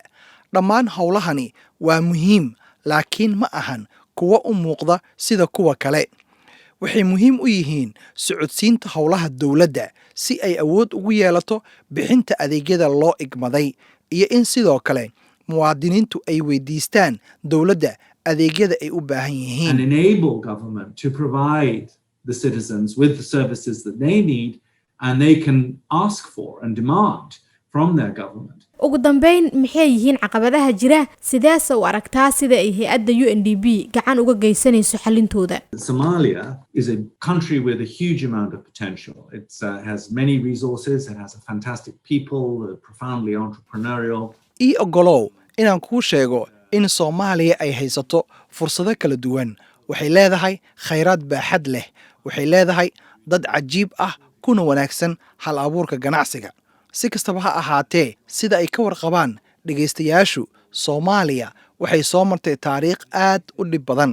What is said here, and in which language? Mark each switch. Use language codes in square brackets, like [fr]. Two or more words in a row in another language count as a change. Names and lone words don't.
[so] Dhammaan howlahani waa muhiim, laakiin ma ahan kuwa u muuqda sida kuwa kale. Waxay muhiim u yihiin socodsiinta howlaha dowladda si ay awood ugu yeelato bixinta adeegyada loo igmaday iyo in sidoo kale muwaadiniintu ay weydiistaan dowladda adeegyada ay u baahan yihiin. [en] And enable government to provide the citizens with the services that they need and they can ask for and demand from their government. [so] ugu dambeyn maxay yihiin caqabadaha jira sidaas u aragtaa sida ay hay'adda UNDP gacan uga geysanayso xalintooda? [en] Somalia is a country with a huge amount of potential. It has many resources, it has a fantastic people, profoundly entrepreneurial. [so] ogolow inaan kuu sheego in Soomaaliya ay haysato fursado kala duwan. Waxay leedahay khayraad baaxad leh, waxay leedahay dad cajiib ah kuna wanaagsan hal abuurka ganacsiga. Si kastaba ha ahaatee, sida ay ka warqabaan dhageystayaashu, Soomaaliya waxay soo martay taariikh aad u dhib badan.